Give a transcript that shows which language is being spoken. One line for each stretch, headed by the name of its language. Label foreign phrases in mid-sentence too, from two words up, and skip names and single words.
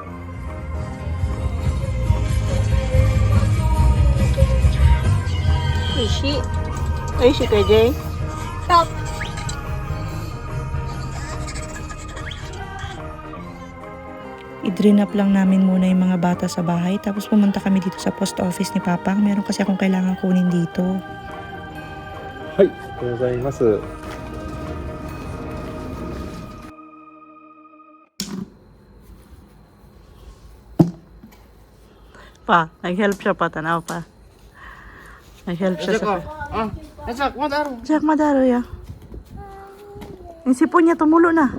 Filipino: Ay, si KJ. Stop. I-drain up lang namin muna yung mga bata sa bahay. Tapos pumunta kami dito sa post office ni Papang. Meron kasi akong kailangan kunin dito.
Japanese: はい、ありがとうございます。
Filipino: Pa, nag-help siya pa. Tanaw pa. Nag-help siya sa... Jack, madaro. Jack, madaro ya. Yung sipon niya, tumulo na.